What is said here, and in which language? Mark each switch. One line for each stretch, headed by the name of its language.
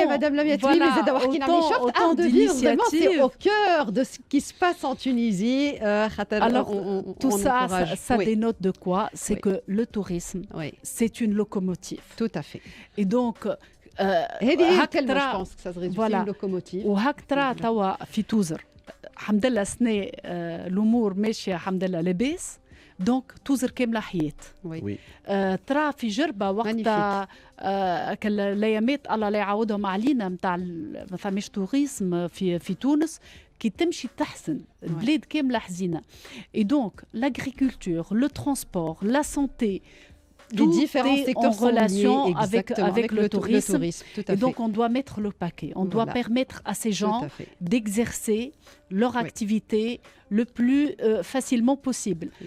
French: Madame la autant d'initiatives au cœur de ce qui se passe en Tunisie. Alors tout ça dénote de quoi? C'est que le tourisme, c'est une locomotive. Tout à fait. Et donc je pense que ça se résume une locomotive.
Arabic: وهكترا توا في توزر الحمد لله سنة الأمور ماشية الحمد لله لاباس دونك توزر كاملة حياة ترى في جربة وقتها كالايامات الله لا يعاودهم علينا نتاع ما فماش توريزم في تونس كي تمشي تحسن البلاد كامله حزينه.
French: Et donc l'agriculture, le transport, la santé, les différents secteurs en relation sont liés, avec le tourisme. Tout à Et donc on doit mettre le paquet. On doit permettre à ces gens d'exercer leur activité le plus facilement possible.